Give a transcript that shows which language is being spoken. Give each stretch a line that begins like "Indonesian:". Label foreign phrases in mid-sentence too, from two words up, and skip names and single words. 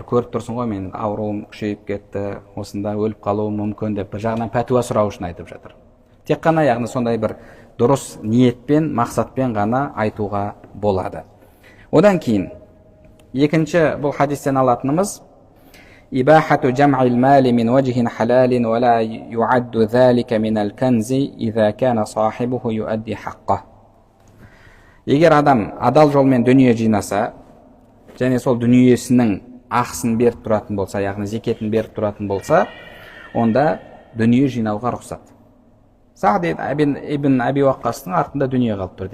Kazakh: Көріп тұрсың ғой, мен ауруым күшейіп кетті, осында өліп қалуым мүмкін деп, бір жағынан пәтуа сұрау үшін айтып жатыр. Тек қана, яғни сондай бір дұрыс ниетпен, мақсатпен ғана айтуға болады. Одан кейін екінші бұл хадистен алатынымыз
Arabic: إباحة جمع المال من وجه حلال ولا يعد ذلك من الكنز إذا كان صاحبه يؤدي حقه.
Kazakh: Егер адам адал жолмен дүние жинаса, және сол дүниесінің ақысын беріп тұратын болса, яғни зекетін беріп тұратын болса, онда дүние жинауға рұқсат. Саад ибн Аби Ваққастың артында дүние қалып тұр.